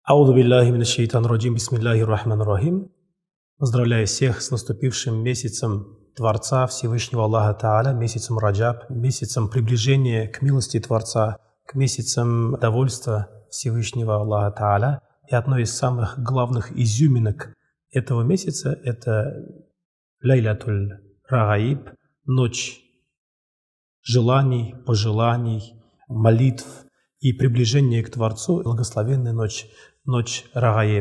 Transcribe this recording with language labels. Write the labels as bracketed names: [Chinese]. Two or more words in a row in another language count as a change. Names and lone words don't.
[Arabic] أعوذ بالله من الشيطان الرجيم، بسم الله الرحمن الرحيم. [Russian] Поздравляю всех с наступившим месяцем Творца Всевышнего Аллаха Тааля, месяцем Раджаб, месяцем приближения к милости Творца, к месяцам довольства Всевышнего Аллаха Тааля. И одной из самых главных изюминок этого месяца – это Лайлятуль Рагаиб, ночь желаний, пожеланий, молитв и приближения к Творцу, благословенная ночь, ночь Рагаиб.